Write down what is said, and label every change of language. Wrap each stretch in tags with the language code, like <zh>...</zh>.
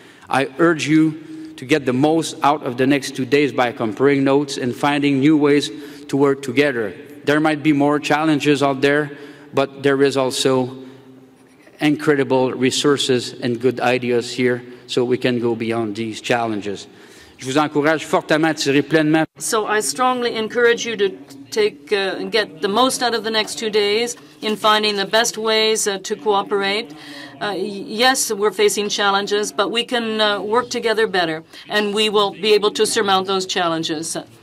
<en>I urge you to get the most out of the next 2 days by comparing notes and finding new ways to work together. There might be more challenges out there, but there is also incredible resources and good ideas here, so we can go beyond these challenges.</en> <fr>Je vous encourage fortement à tirer pleinement.</fr> <en>So I strongly encourage you to get the most out of the next 2 days in finding the best ways to cooperate. Yes, we're facing challenges, but we can work together better, and we will be able to surmount those challenges.</en>